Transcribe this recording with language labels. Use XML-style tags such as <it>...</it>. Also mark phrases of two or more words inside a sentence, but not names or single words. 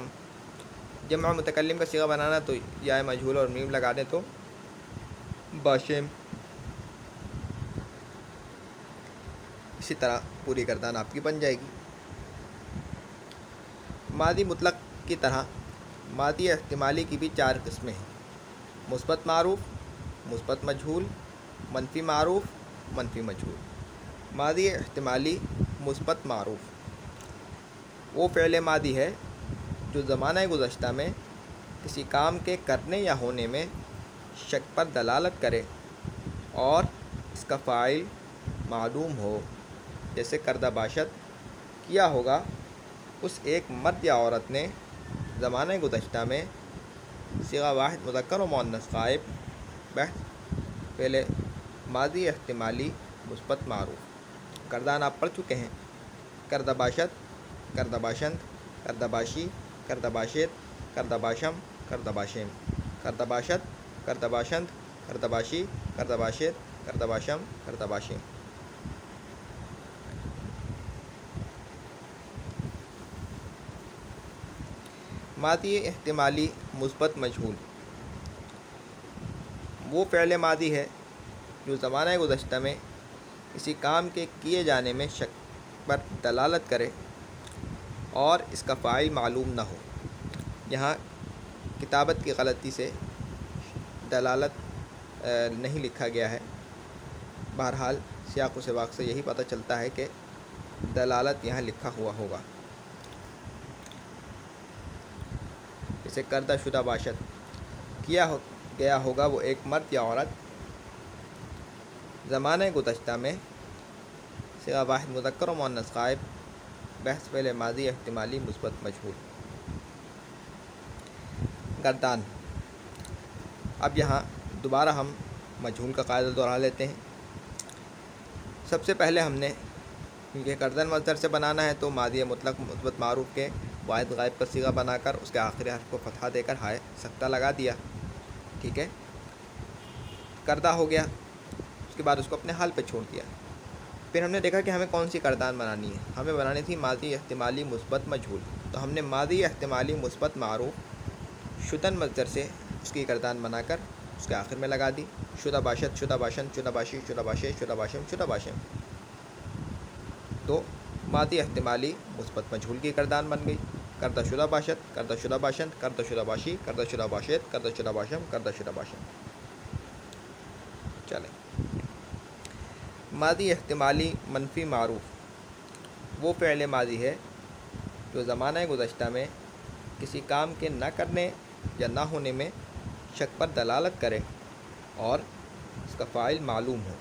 <ur>جمع متکلم کا صیغہ بنانا تو یا مجہول اور میم لگا دیں تو باشم۔ اسی طرح پوری گردان آپ کی بن جائے گی۔ ماضی مطلق کی طرح ماضی احتمالی کی بھی 4 قسمیں ہیں: مثبت معروف، مثبت مجہول، منفی معروف، منفی مجہول۔ ماضی احتمالی مثبت معروف وہ فعل ماضی ہے جو زمانہ گزشتہ میں کسی کام کے کرنے یا ہونے میں شک پر دلالت کرے اور اس کا فاعل معلوم ہو، جیسے</ur> <fa>کردہ باشد،</fa> <ur>کیا ہوگا اس ایک مرد یا عورت نے زمانہ گزشتہ میں، صیغہ واحد مذکر و مؤنث غائب، بحث فعل ماضی احتمالی مثبت معروف۔ گردان آپ پڑھ چکے ہیں:</ur> <fa>کردہ باشد، کردہ باشند، کردہ باشی، کردہ باشد، کردہ باشم، کردہ باشم، کردہ باشد، کردہ باشند، کردہ باشی، کردہ باشد، کردہ باشم، کردہ باشم۔</fa> <ur>ماضی احتمالی مثبت مجہول وہ فعل ماضی ہے جو زمانہ گزشتہ میں کسی کام کے کیے جانے میں شک پر دلالت کرے اور اس کا فاعل معلوم نہ ہو، یہاں کتابت کی غلطی سے دلالت نہیں لکھا گیا ہے. بہرحال سیاق و سباق سے یہی پتہ چلتا ہے کہ دلالت یہاں لکھا ہوا ہوگا. اسے</ur> <fa>کردہ شدہ باشد</fa> <ur>کیا گیا ہوگا وہ ایک مرد یا عورت زمانہ گزشتہ میں. صیغہ واحد مذکر و مؤنث غائب. بحث فعل ماضی احتمالی مثبت مجہول. گردان. اب یہاں دوبارہ ہم مجہول کا قاعدہ دہرا لیتے ہیں. سب سے پہلے ہم نے کیونکہ گردن مصدر سے بنانا ہے تو ماضی مطلق مثبت معروف کے واحد غائب کا صیغہ بنا کر اس کے آخری حرف کو فتحہ دے کر ہائے سکتہ لگا دیا. ٹھیک ہے، کردہ ہو گیا. اس کے بعد اس کو اپنے حال پہ چھوڑ دیا. پھر ہم نے دیکھا کہ ہمیں کون سی گردان بنانی ہے. ہمیں بنانی تھی ماضی احتمالی مثبت مجہول. تو ہم نے ماضی احتمالی مثبت معروف شدن مصدر سے اس کی گردان بنا کر اس کے آخر میں لگا دی.</ur> <fa>شدہ باشد، شدہ باشند، شدہ باشی، شدہ باشد، شدہ باشم، شدہ باشم.</fa> <ur>تو ماضی احتمالی مثبت مجہول کی گردان بن گئی.</ur> <fa>کردہ شدہ باشد، کردہ شدہ باشند، کردہ شدہ باشی، کردہ شدہ باشد، کردہ شدہ باشم، کردہ شدہ باشم.</fa> <ur>چلیں، ماضی احتمالی منفی معروف وہ فعل ماضی ہے جو زمانہ گزشتہ میں کسی کام کے نہ کرنے یا نہ ہونے میں شک پر دلالت کرے اور اس کا فاعل معلوم ہو.</ur>